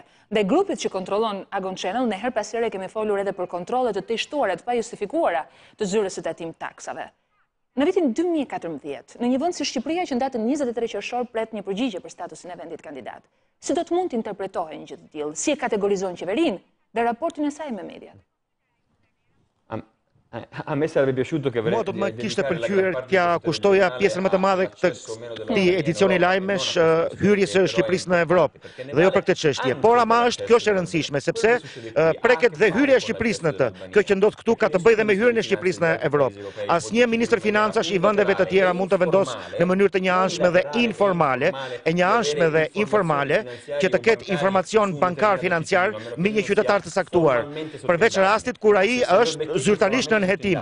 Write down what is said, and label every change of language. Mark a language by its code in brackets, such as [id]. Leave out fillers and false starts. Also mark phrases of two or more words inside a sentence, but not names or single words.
[sq] Dhe grupit që kontrollon Agon Channel, ne her pas here kemi folur edhe për kontrollet të testuara të pajustifikuara të zyrës së tatim taksave. Në vitin 2014, në një vend si Shqipëria që në datën 23 qershor pret një përgjigje për statusin e vendit kandidat, si do të mund të interpretohen gjë të tillë, si e kategorizon qeverinë dhe raportin e saj me mediat? [it] A me sarebbe piaciuto che [sq] Mua do të më kishte pëlqyer t'ja kushtoja pjesën më të madhe këtij edicioni lajmesh hyrjes së Shqipërisë në Evropë dhe jo për këtë çështje. Por ama kjo është e rëndësishme sepse preket dhe hyrja e Shqipërisë në të. Kjo që ndodh këtu ka të bëjë dhe me hyrjen e Shqipërisë në Evropë. Asnjë ministër financash i vendeve të tjera mund të vendosë në mënyrë të njëanshme dhe informale, që të ketë informacion bankar financiar mbi një qytetar të saktuar, përveç rastit kur ai është zyrtarisht në nënhetim.